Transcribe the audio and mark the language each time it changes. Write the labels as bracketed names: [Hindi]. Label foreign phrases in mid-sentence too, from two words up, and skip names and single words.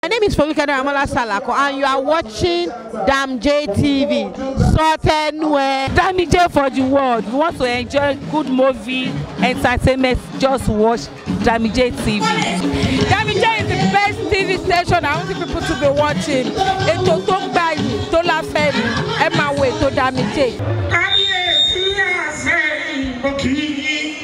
[English] My name is Folúkẹ́ Dáramọ́lá Sàlàkọ́, and you are watching Dam J T V. [Yoruba] Sọ tẹnu ẹ. Dami J [English] for the world. We want to enjoy good movie, entertainment. Just watch Dami J T V. Dami J is the best T V station I want people to be watching. [Yoruba] Ètò tó gbayì, tó láfẹ́rí. Ẹ máa wo ètò Dami J. Kábíyèsí àṣẹ ìbò kì í yí.